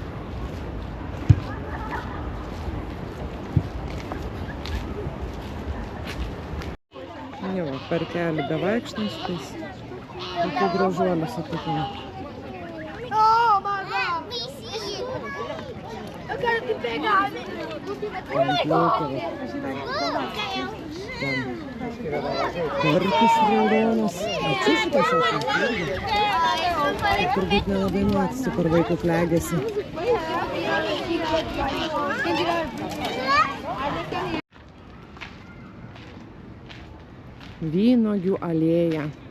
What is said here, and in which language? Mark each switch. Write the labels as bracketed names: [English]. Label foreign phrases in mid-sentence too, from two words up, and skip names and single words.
[Lithuanian] Jo, per kelią bevaikštant, tais tokių gražuolių sutikime. [English] Oh my God! Me see it. [Portuguese] Eu quero te pegar. [Lithuanian] Karpis raudonas. Čia šitas irgi. Turbūt nelabai mėgstu, kur vaikų klegėsi. Vynuogių alėja.